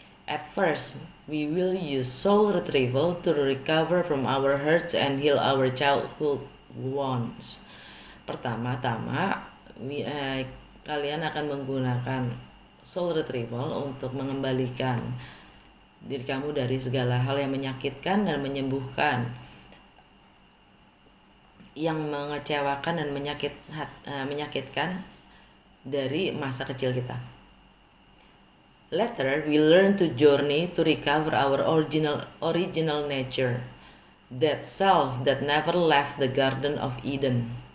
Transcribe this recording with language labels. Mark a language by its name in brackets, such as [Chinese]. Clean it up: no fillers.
[English] At first, we will use soul retrieval to recover from our hurts and heal our childhood wounds. [Indonesian] Pertama-tama, kalian akan menggunakan soul retrieval untuk mengembalikan diri kamu dari segala hal yang menyakitkan dan menyembuhkan yang mengecewakan dan menyakitkan dari masa kecil kita. [English] Later, we learn to journey to recover our original nature, that self that never left the Garden of Eden.